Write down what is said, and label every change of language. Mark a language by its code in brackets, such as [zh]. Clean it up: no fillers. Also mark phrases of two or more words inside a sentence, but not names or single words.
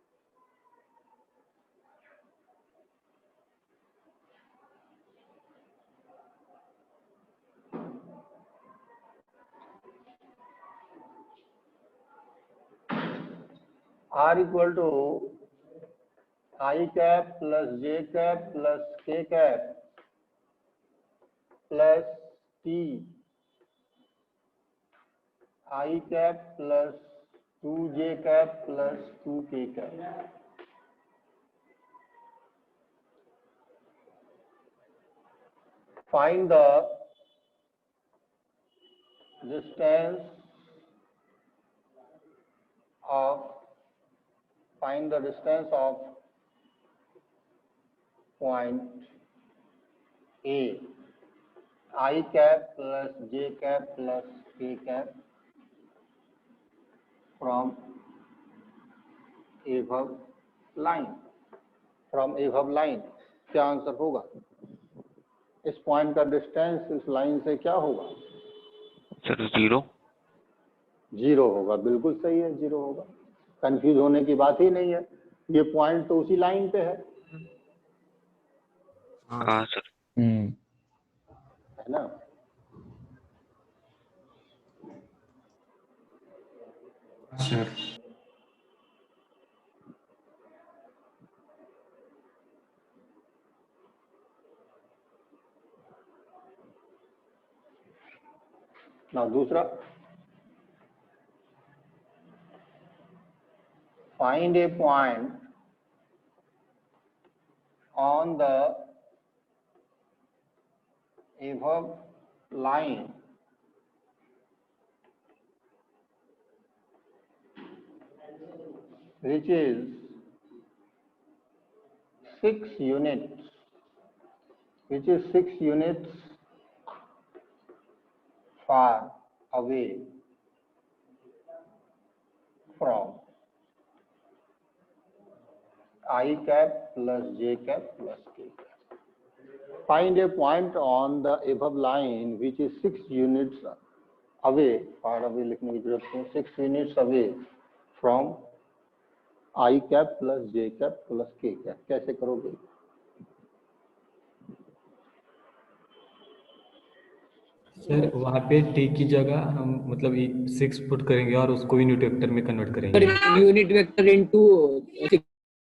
[en] R equal to I cap plus J cap plus K cap plus T I cap plus 2J cap plus 2K cap। Find the distance of point A, I cap plus J cap plus K cap from above line, [hi] क्या आंसर होगा? इस पॉइंट का डिस्टेंस इस लाइन से क्या होगा? सर 0। 0 होगा, बिल्कुल सही है, 0 होगा, कंफ्यूज होने की बात ही नहीं है, ये पॉइंट तो उसी लाइन पे है हाँ सर। है ना? सर ना दूसरा, [en] find a point on the above line which is 6 units, far away from I cap plus j cap plus k cap. Find a point on the above line which is 6 units away, far away [hi] लिखने की जरूरत नहीं, [en] 6 units away from I cap plus j cap plus k cap. [hi] कैसे करोगे? सर वहाँ पे टी की जगह हम मतलब 6 पुट करेंगे और उसको [en] unit vector [hi] में कन्वर्ट करेंगे। [en] unit vector into